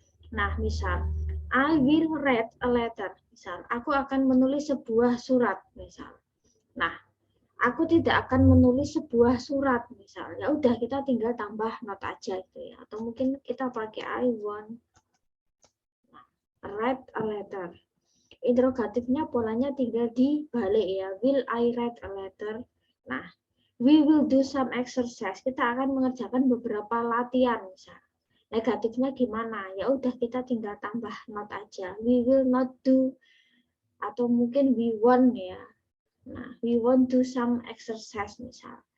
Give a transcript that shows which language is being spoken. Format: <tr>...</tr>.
<id>Nah, misal</id> <en>I will read a letter.</en> <id>Misal, aku akan menulis sebuah surat, misal. Nah, aku tidak akan menulis sebuah surat, misal. Ya udah kita tinggal tambah not aja gitu ya. Atau mungkin kita pakai</id> <en>I want read a letter.</en> <id>Interrogatifnya polanya tinggal dibalik ya.</id> <en>Will I read a letter? Nah, we will do some exercise.</en> <id>Kita akan mengerjakan beberapa latihan, misal. Negatifnya gimana? Ya udah kita tinggal tambah not aja.</id> <en>We will not do</en> <id>atau mungkin</id> <en>we want ya. Nah, we want do some exercise</en> <id>misal.</id>